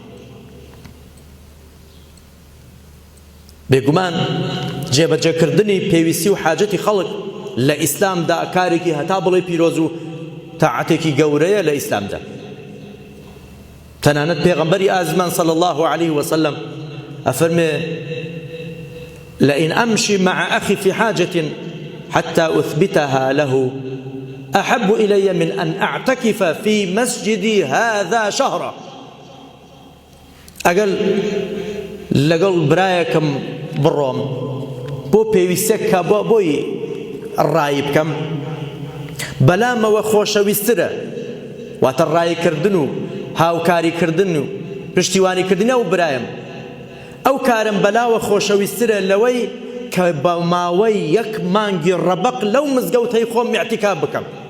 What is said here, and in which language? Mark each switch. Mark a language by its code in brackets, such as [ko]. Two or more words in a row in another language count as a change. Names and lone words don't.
[ckb] بێگومان جێبەجێکردنی پێویستی و حاجەتی خەڵک لە ئیسلامدا کارێکی هەتا بڵێ پیرۆز و تاعەتێکی گەورەیە لە ئیسلامدا. تەنانەت پێغەمبەری ئازمان [ar] صلی الله عليه وسلم ئەفەرمێ لئن أمشي مع أخي في حاجة حتى أثبتها له أحب إلي من أن أعتكف في مسجدي هذا شهرا. [ckb] أقل لەگەڵ برایەکەم بڕۆم بۆ پێویستێک بۆی ڕای بکەم بەلامەوە خۆشەویسترە واتە ڕایکردن و هاوکاریکردن و پشتیوانیکردنە و برایم ئەو کارم بەلاوە خۆشەویسترە لەوەی کە بە ماوەی یەک مانگی ڕەبەق لەو مزگەوتەی خۆم ئیعتیکاف بکەم.